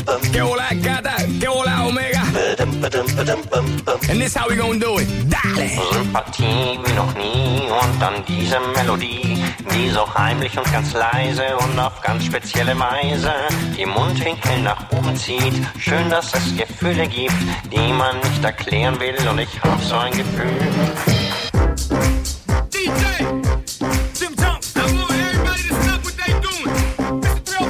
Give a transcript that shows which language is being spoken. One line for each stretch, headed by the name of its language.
English: Get all that, got that, get all that Omega. And this how we gonna do it.
German: Sympathie wie noch nie und an diese Melodie, die so heimlich und ganz leise und auf ganz spezielle Weise die Mundwinkel nach oben zieht. Schön, dass es Gefühle gibt, die man nicht erklären will, und ich hab so ein Gefühl.
English: DJ! Jim Jump! I want everybody to stop what they doing!